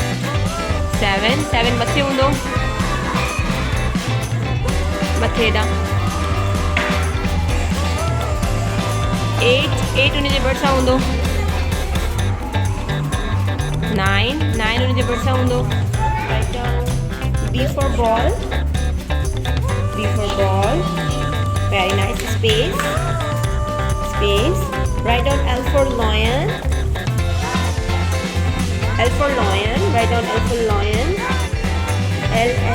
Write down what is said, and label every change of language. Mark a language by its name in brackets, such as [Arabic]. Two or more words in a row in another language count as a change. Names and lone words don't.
[Sindhi] 7 मथे हूंदो मथे हेॾा 8 उन जे भरिसां हूंदो 9 उन जे भरिसां हूंदो [English] B for ball very nice space write down L for lion write down L for lion L